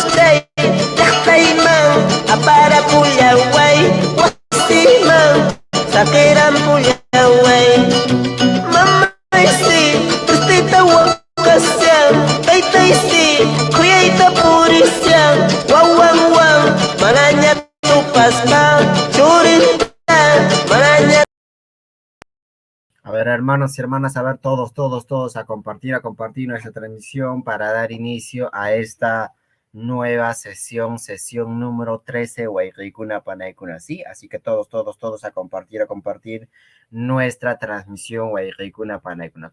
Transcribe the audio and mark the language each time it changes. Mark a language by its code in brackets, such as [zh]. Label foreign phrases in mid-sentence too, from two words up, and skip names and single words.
[qu] chay, Yahtayman, apara puyaway, wasiman, sakiran puyaway, mamay si, Tristita wakasyan, taytay si, kuyayta purisyan, wawang wang, mananya tupas ka, churin ka, mananya. [es] A ver, hermanos y hermanas, a ver, todos a compartir nuestra transmisión para dar inicio a esta nueva sesión número 13, [qu] Wayrikuna Panaykuna, [es] ¿sí? Así que todos a compartir nuestra transmisión, [qu] Wayrikuna Panaykuna.